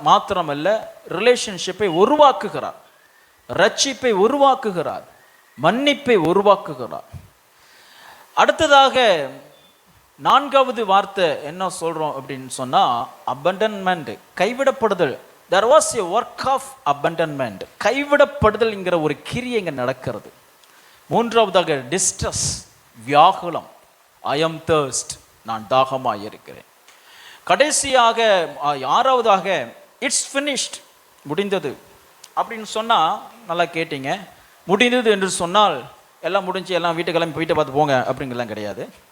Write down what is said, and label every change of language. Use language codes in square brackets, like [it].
[ta] மாத்திரமல்ல, ரிலேஷன்ஷிப்பை உருவாக்குகிறார், ரட்சிப்பை உருவாக்குகிறார், மன்னிப்பை உருவாக்குகிறார். அடுத்ததாக 4வது வார்த்தை என்ன சொல்றோம் அப்படின்னு சொன்னா abandonment, கைவிடப்படுதல். [en] there was a work of abandonment, [ta] கைவிடப்படுதல்ங்கிற ஒரு கிரியை இங்க நடக்கிறது. 3வதாக distress, வியாகுலம், [en] I am thirst, [ta] நான் தாகமாய் இருக்கிறேன். கடைசியாக 6வதாக [en] it's finished, [ta] முடிந்தது அப்படின்னு சொன்னா நல்லா கேட்டீங்க. முடிந்தது என்று சொன்னால் எல்லாம் முடிஞ்சு எல்லாம் வீட்டு கிளம்பி போயிட்டு பார்த்து போங்க அப்படிங்கலாம் கிடையாது.